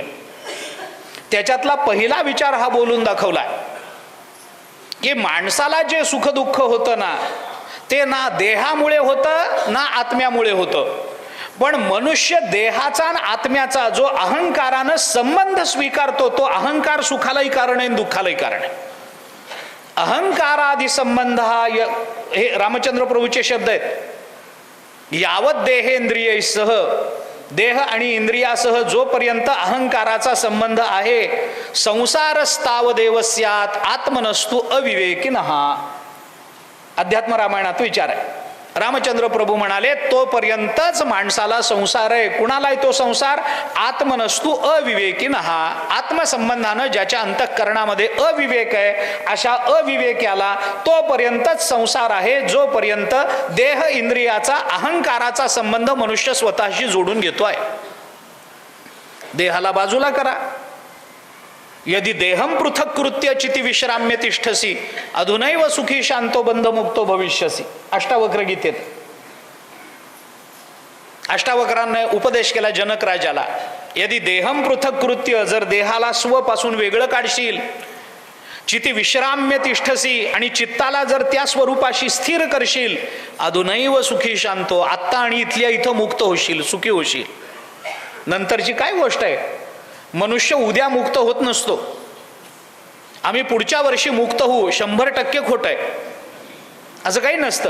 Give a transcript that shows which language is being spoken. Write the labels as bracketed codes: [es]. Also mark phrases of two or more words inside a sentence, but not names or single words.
[mr] त्याच्यातला पहिला विचार हा बोलून दाखवला की माणसाला जे सुखदुःख होतं ना ते ना देहामुळे होतं ना आत्म्यामुळे होतं, पण मनुष्य देहाचा आणि आत्म्याचा जो अहंकारानं संबंध स्वीकारतो तो अहंकार सुखालाही कारण आहे दुःखालाही कारण आहे. अहंकारादी संबंध हा हे रामचंद्र प्रभूचे शब्द आहेत. [sa] यावत देहेंद्रियैसह [mr] देह आणि इंद्रियासह जोपर्यंत अहंकाराचा संबंध आहे [sa] संसारस्तावदेव स्यात् आत्मनस्तु अविवेकिनः. [mr] अध्यात्म रामायणात विचार आहे. रामचंद्र प्रभू म्हणाले तोपर्यंतच माणसाला संसार आहे. कुणालाय तो संसार? [sa] आत्मनस्तु अविवेकिनः. [mr] आत्मसंबंधानं ज्याच्या अंतःकरणामध्ये अविवेक आहे अशा अविवेक्याला तोपर्यंतच संसार आहे जोपर्यंत देह इंद्रियाचा अहंकाराचा संबंध मनुष्य स्वतःशी जोडून घेतोय. देहाला बाजूला करा. [sa] यदि देहम पृथक कृत्य चिती विश्राम्य तिष्ठसी अधुनैव सुखी शांतो बंधमुक्तो भविष्यसी. [mr] अष्टावक्र गीतेत अष्टावक्रांनी उपदेश केला जनक राजाला. [sa] यदि देहम पृथक कृत्य, [mr] जर देहाला स्वपासून वेगळं काढशील, [sa] चिती विश्राम्य तिष्ठसी [mr] आणि चित्ताला जर त्या स्वरूपाशी स्थिर करशील, [sa] अधुनैव सुखी शांतो, [mr] आत्ता आणि इथल्या इथं मुक्त होशील, सुखी होशील. नंतरची काय गोष्ट आहे? मनुष्य उद्या मुक्त होत नसतो. आम्ही पुढच्या वर्षी मुक्त होऊ 100% खोट आहे असं काही नसतं.